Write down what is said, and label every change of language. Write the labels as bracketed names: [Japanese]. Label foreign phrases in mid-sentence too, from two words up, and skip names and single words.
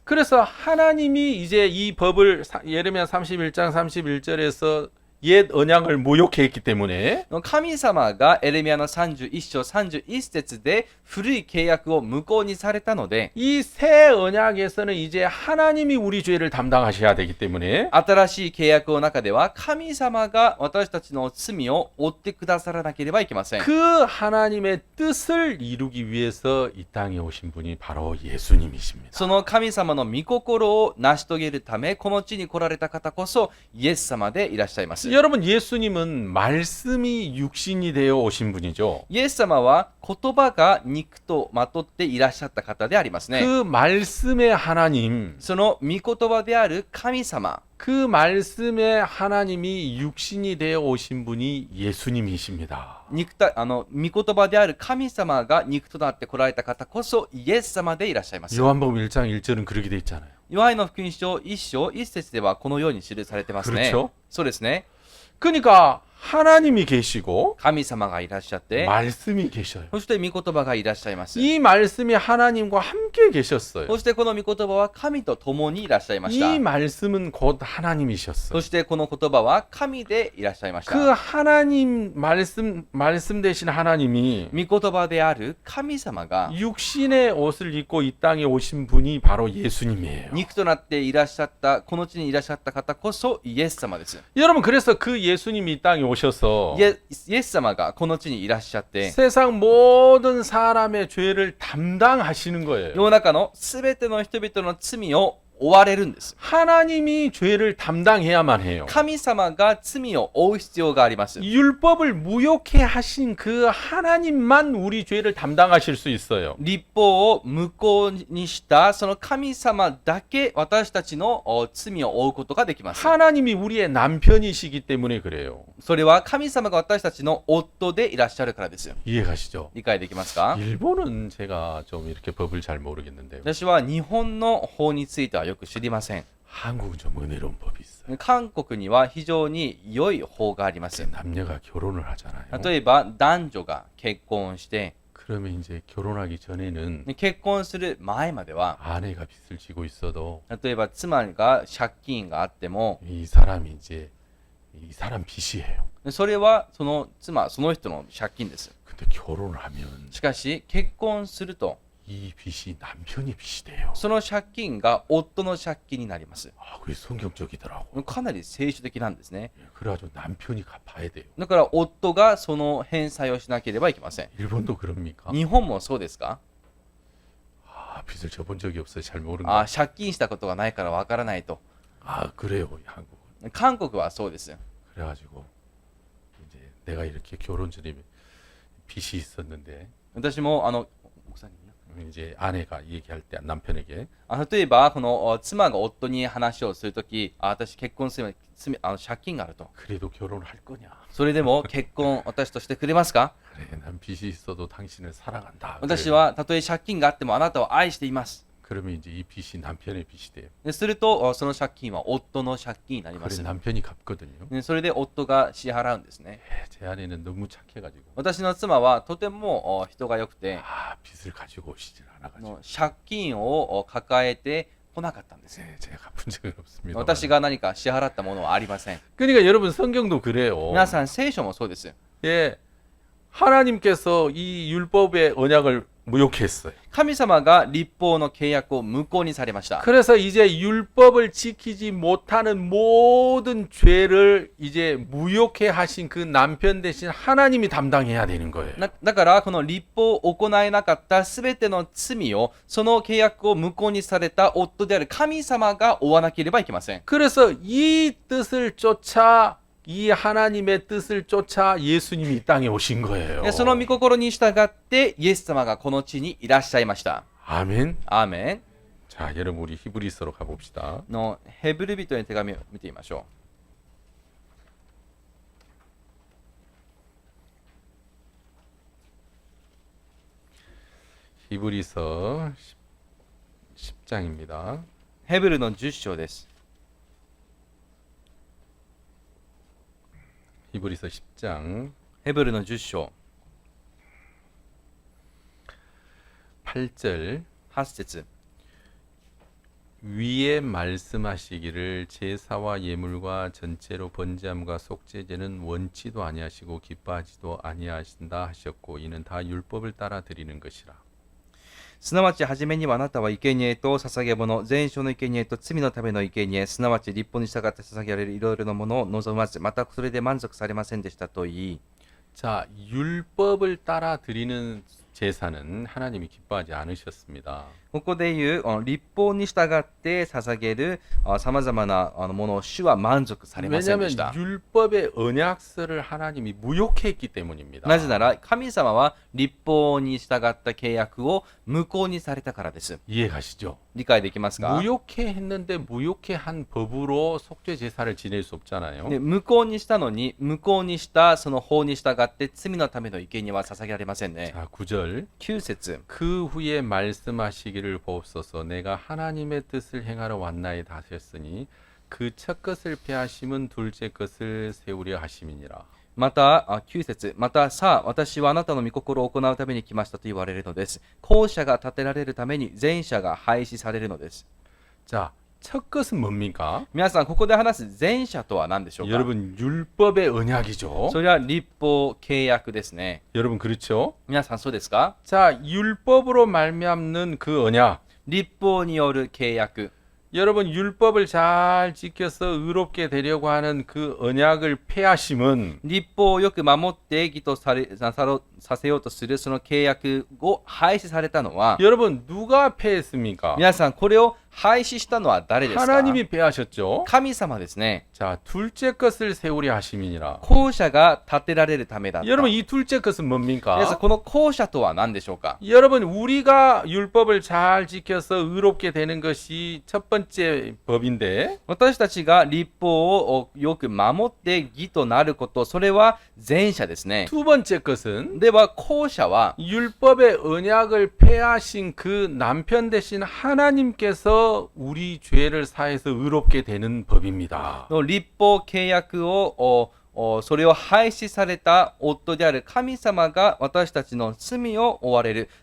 [Korean] 그래서 하나님이 이제 이 법을 예레미야 31장 31절에서 옛 언약을 무효케 했기 때문에 [Japanese] 神様がエレミヤの31章31節で古い契約を無効にされたので、 [Korean] 이 새 언약에서는 이제 하나님이 우리 죄를 담당하셔야 되기 때문에 [Japanese] 新しい契約の中では神様が私たちの罪を負ってくださらなければいけません。 [Korean] 그 하나님의 뜻을 이루기 위해서 이 땅에 오신 분이 바로 예수님이십니다. [Japanese] その神様の御心を成し遂げるためこの地に来られた方こそイエス様でいらっしゃいます。 [Korean] 여러분 예수님은 말씀이 육신이 되어 오신 분이죠. [Japanese] イエス様は言葉が肉とまとっていらっしゃった方でありますね。 [Korean] 그 말씀의 하나님, [Japanese] その御言葉である神様、 [Korean] 그 말씀의 하나님이 육신이 되어 오신 분이 예수님이십니다. [Japanese] 御言葉である神様が肉となって来られた方こそイエス様でいらっしゃいます。 [Korean] 요한복음 1장 1절은 그렇게 돼 있잖아요. [Japanese] ヨハネの福音書1章1節ではこのように記されてますね。 [Korean] 그렇죠? [Japanese] そうですね。 [Korean] 그러니까 하나님이 계시고 [Japanese] 神様がいらっしゃって、 [Korean] 말씀이 계셔요. [Japanese] そして御言葉がいらっしゃいます。 [Korean] 이 말씀이 하나님과 함께 계셨어요. [Japanese] そしてこの御言葉は神と共にいらっしゃいました。 [Korean] 이 말씀은 곧 [Japanese] そ [Korean] 하나님이셨어요. [Japanese] してこの言葉は神でいらっしゃいました。 [Korean] 그 하나님 말씀 되신 하나님이 [Japanese] 御言葉である神様が [Korean] 육신의 옷을 입고 이 땅에 오신 분이 바로 예수님이에요. [Japanese] 肉となっていらっしゃった、この地にいらっしゃった方こそイエス様です。 [Korean] 여러분 그래서 그 예수님이 이 땅에 오셔서 [Japanese] イエス様がこの地にいらっしゃって、 [Korean] 세상 모든 사람의 죄를 담당하시는 거예요. [Japanese] 世の中のすべての人々の罪を負われるんです。 [Korean] 하나님이 죄를 담당해야만 해요. [Japanese] 神様が罪を負う必要があります。 [Korean] 율법을 무효케 하신 그 하나님만 우리 죄를 담당하실 수 있어요. [Japanese] 律法を無効にしたその神様だけ私たちの罪を負うことができます。 [Korean] 하나님이 우리의 남편이시기 때문에 그래요. [Japanese] それは神様が私たちの夫でいらっしゃるからですよ。 [Korean] 이해가시죠? [Japanese] 理解できますか？ [Korean] 일본은 제가 좀 이렇게 법을 잘 모르겠는데요. [Japanese] 私は日本の法についてはよく知りません。 [Korean] 한국은 좀 은혜로운 법이 있어요. [Japanese] 韓国には非常に良い法があります。 [Korean] 남녀가 결혼을 하잖아요. [Japanese] 例えば男女が結婚して [Korean] 그러면 이제 결혼하기 전에는 [Japanese] 結婚する前までは [Korean] 아내가 빚을 지고 있어도 [Japanese] 例えば妻が借金があっても [Korean] 이 사람이 이제 이 사람 빚이에요. [Japanese] それはその妻その人の借金です。 [Korean] 근데 결혼을 하면 [Japanese] しかし結婚すると [Korean] 이 빚이 남편이 빚이 돼요. [Japanese] その借金が夫の借金になります。 [Korean] 아, 그게 성경적이더라고. [Japanese] かなり聖書的なんですね。 [Korean] 그래가지고 남편이 갚아야 돼요. [Japanese] だから夫がその返済をしなければいけません。 [Korean] 일본도 그럽니까? [Japanese] 日本もそうですか？ [Korean] 아, 빚을 져본 적이 없어요. 잘 모르는 거. [Japanese] 借金したことがないからわからないと。 [Korean] 아, 그래요. 한국은. [Japanese] 韓国はそうです。 [Korean] 그래가지고 이제 내가 이렇게 결혼 전에 빚이 있었는데 [Japanese] 私も奥さんに [Korean] 이제 아내가 얘기할 때 남편에게 [Japanese] 例えばこの妻が夫に話をするとき、私結婚する借金があると。 [Korean] 그래도 결혼을 할 거냐? [Japanese] それでも結婚私としてくれますか？ [Korean] 그래, 난 빚이 있어도 당신을 사랑한다. [Japanese] 私はたとえ借金があってもあなたを愛しています。 [Korean] 그러면 이제 이 빚이 남편의 빚이 돼요. [Japanese] するとその借金は夫の借金になりま [Korean] 그래 [Japanese] す。 [Korean] 남편이 갚거든요. [Japanese] それで夫が支払うんですね。 [Korean] 제 아내는 너무 착해가지고 [Japanese] 私の妻はとても人が良くて、 [Korean] 아 빚을 가지고 오시질 않아가지고 [Japanese] 借金を抱えてこなかったんです。 [Korean] 제가 갚은 적은 없습니다. [Japanese] 私が何か支払ったものはありません。 [Korean] 그러니까 여러분 성경도 그래요. [Japanese] 皆さん聖書もそうです。 [Korean] 예, 하나님께서 이 율법의 언약을 무욕했어요. [Japanese] 神様が立法の契約を無効にされました。 [Korean] 그래서 이제 율법을 지키지 못하는 모든 죄를 이제 무욕해 하신 그 남편 대신 하나님이 담당해야 되는 거예요. [Japanese] だからこの立法を行えなかったすべての罪をその契約を無効にされた夫である神様が負わなければいけません。 [Korean] 그래서 이 뜻을 쫓아 이 하나님의 뜻을 쫓아 예수님이 이 땅에 오신 거예요. [Japanese] でその御心に従ってイエス様がこの地にいらっしゃいました。 [Korean] 아멘. [Japanese] アーメン。 [Korean] 자, 여러분 우리 히브리서로 가봅시다. [Japanese] のヘブル人への手紙を見てみましょ [Korean] 히브리서 10장입니다. [Japanese] う。ヘブルの10章です。 [Korean] 히브리서 10장 [Japanese] ヘブルの10章 [Korean] 8절 [Japanese] 8節 [Korean] 위에 말씀하시기를 제사와 예물과 전체로 번제함과 속죄제는 원치도 아니하시고 기뻐하지도 아니하신다 하셨고 이는 다 율법을 따라 드리는 것이라. [Japanese] すなわち初めにはあなたは生贄と捧げ物、全焼の生贄と罪のための生贄、すなわち立法に従って捧げられるいろいろなものを望まず、またそれで満足されませんでしたと言い、 [Korean] 자, 율법을 따라 드리는 제사는 하나님이 기뻐하지 않으셨습니다. [Japanese] ここで言う立法に従って捧げるさまざまなものを主は満足されませんで [Korean] 왜냐하면 [Japanese] した。 [Korean] 율법의 언약서를 하나님이 무효했기 때문입니다. [Japanese] なぜなら神様は立法に従った契約を無効にされたからです。 [Korean] 이해가시죠? [Japanese] 理解できますか？ [Korean] 무효케 했는데 무효케 한 법으로 속죄 제사를 지낼 수 없잖아요. [Japanese] で無効にしたのに無効にしたその法に従って罪のための生贄は捧げられませんね。 [Korean] 자, 9절. [Japanese] 9節 [Korean] 그 후에 말씀하시기를 보옵소서 내가 하나님의 뜻을 행하러 왔나이다 하셨으니 그 첫 것을 폐하심은 둘째 것을 세우려 하심이니라. [Japanese] また9節またさあ私はあなたの御心を行うために来ましたと言われるのです。後者が立てられるために前者が廃止されるのです。 [Korean] 자, 첫 것은 뭡니까? [Japanese] 皆さんここで話す前者とは何でしょうか？ [Korean] 여러분 율법의 언약이죠. [Japanese] それは立法契約ですね。 [Korean] 여러분 그렇죠? [Japanese] 皆さんそうですか？ [Korean] 자, 율법으로 말미암는 그 언약. [Japanese] 立法による契約。 [Korean] 여러분 율법을 잘 지켜서 의롭게 되려고 하는 그 언약을 폐하심은 [Japanese] 立法をよく守って義とさせようとするその契約を廃止されたのは [Korean] 여러분 누가 폐했습니까? [Japanese] 皆さんこれを廃止したのは誰ですか？ [Korean] 하나님이 폐하셨죠. [Japanese] 神様ですね。 [Korean] 자, 둘째 것을 세우려 하심이니라. [Japanese] 後者が立てられるためだった。 [Korean] 여러분 이 둘째 것은 [Japanese] 皆さん [Korean] 뭡니까? [Japanese] この後者とは何でしょうか？ [Korean] 여러분 우리가 율법을 잘 지켜서 의롭게 되는 것이 첫 번째 법인데 [Japanese] 私たちが立法をよく守って義となること、それは前者ですね。 [Korean] 두 번째 것은 [Japanese] では後者は [Korean] 율법의 언약을 폐하신 그 남편 대신 하나님께서 우리 죄를 사해서 의롭게 되는 법입니다. [Japanese] の立法契約をそれを廃止された夫である神様が私たちの罪を負われる。